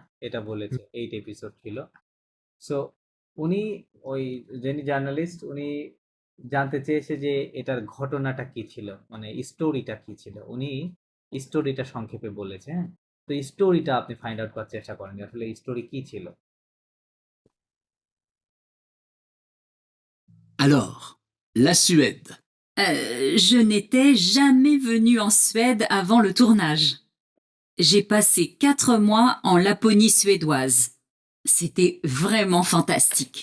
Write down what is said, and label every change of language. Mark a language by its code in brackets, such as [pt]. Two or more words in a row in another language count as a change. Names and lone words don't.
[bn] এটা বলেছে 8 এপিসোড ছিল। সো উনি ওই যিনি জার্নালিস্ট উনি জানতে চেয়েছে যে এটার ঘটনাটা কি ছিল, মানে স্টোরিটা কি ছিল। উনি স্টোরিটা সংক্ষেপে বলেছে, হ্যাঁ? তো স্টোরিটা আপনি [en] find out [bn] করার চেষ্টা করেন যে আসলে স্টোরি কি ছিল। [fr] Alors, la Suède. Je n'étais jamais venue en Suède avant le tournage. J'ai passé 4 mois en Laponie suédoise. C'était vraiment fantastique.